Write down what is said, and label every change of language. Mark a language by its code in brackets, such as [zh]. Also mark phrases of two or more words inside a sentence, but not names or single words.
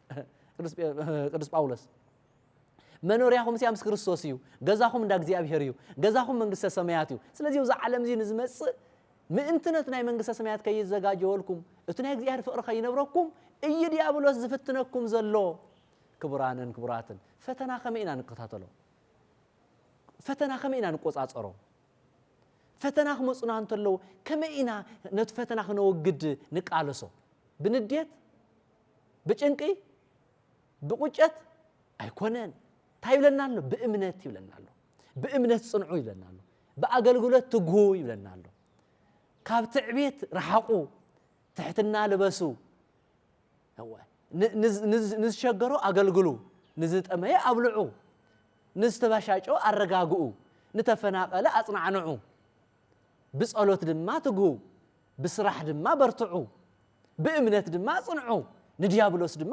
[ti] ቅዱስ ጳውሎስ መኖሪያኹም ሲያምስ ክርስቶስ እዩ ገዛሁም እንዳ እግዚአብሔር እዩ ገዛሁም መንግስተ ሰማያት እዩ ስለዚህ ወዛ ዓለም ዚ ንዝመጽእ ምእንትነት ናይ መንግስተ ሰማያት ከይዘጋጀወልኩም እትናይ እግዚአብሔር ፍቅር ከይነብረኩም እይ ዲያብሎስ ዝፍትነኩም ዘሎ ክቡራንን ክቡራትን ፈተና ከመይና ንከታተሎ ፈተና ከመይና ንቆጻጸሮ ፈተና ከመጽና እንተሎ ከመይና ነት ፈተና ከነወግድ ንቃለሶ ብንዴት በጭንቂ በቁጨት አይኮነን ታይብለናል በእምነት ይብለናል በእምነት ጽንዑ ይብለናል በአገልግሎት ትጉ ይብለናል ካብ ትዕቢት ረሐቁ ትሕትና ልበሱ ንዝሸገሩ አገልግሉ ንዝጠመየ አብልዑ ንዝተባሻጮ አረጋግኡ ንተፈናቀለ አጽናዕኑ ብጸሎት ድማ ትጉ ብስራሕ ድማ በርትዑ በእምነት ድማ ጽንዑ ንዲያብሎስ ድማ